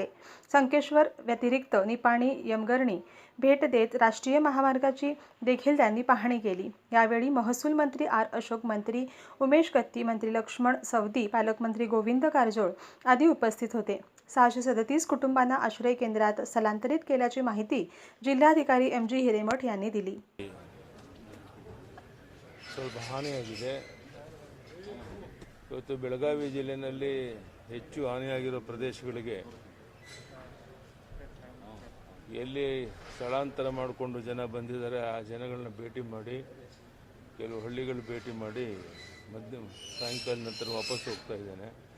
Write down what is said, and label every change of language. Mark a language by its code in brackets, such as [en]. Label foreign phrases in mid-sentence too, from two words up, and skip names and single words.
[mr] संकेश्वर व्यतिरिक्त निपाणी, यमगरणी भेट देत राष्ट्रीय महामार्गाची देखील त्यांनी पाहणी केली। यावेळी महसूल मंत्री अशोक, मंत्री उमेश कत्ती, मंत्री लक्ष्मण सवदी, पालकमंत्री गोविंद कारजोळ आदी उपस्थित होते। 637 कुटुंबांना आश्रय केंद्रात स्थलांतरित केल्याची माहिती जिल्हाधिकारी MG हिरेमठ यांनी दिली। [kn] ಇವತ್ತು ಬೆಳಗಾವಿ ಜಿಲ್ಲೆಯಲ್ಲಿ ಹೆಚ್ಚು ಹಾನಿಯಾಗಿರೋ ಪ್ರದೇಶಗಳಿಗೆ ಎಲ್ಲಿ ಸ್ಥಳಾಂತರ ಮಾಡಿಕೊಂಡು ಜನ ಬಂದಿದ್ದಾರೆ ಆ ಜನಗಳನ್ನ ಭೇಟಿ ಮಾಡಿ ಕೆಲವು ಹಳ್ಳಿಗಳು ಭೇಟಿ ಮಾಡಿ ಸಾಯಂಕಾಲ ನಂತರ ವಾಪಸ್ ಹೋಗ್ತಾ ಇದ್ದೇನೆ।